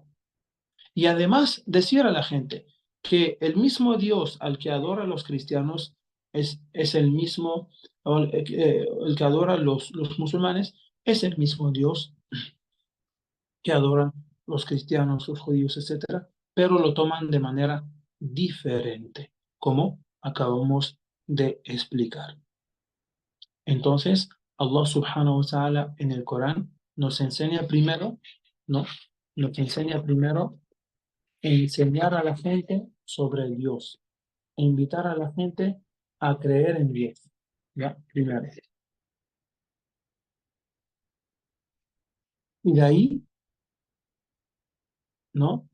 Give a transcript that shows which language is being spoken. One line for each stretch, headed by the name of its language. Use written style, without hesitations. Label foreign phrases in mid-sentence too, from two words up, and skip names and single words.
Spanish: Y además decir a la gente que el mismo Dios al que adora a los cristianos es el mismo, o el que adora a los musulmanes, es el mismo Dios que adoran los cristianos, los judíos, etcétera, pero lo toman de manera diferente, como acabamos de explicar. Entonces,
Arabic: الله سبحانه وتعالى
Spanish: en el Corán nos enseña primero, ¿no? Nos enseña primero enseñar a la gente sobre Dios, e invitar a la gente a creer en Dios, ¿ya? Primero. Y de ahí, ¿no?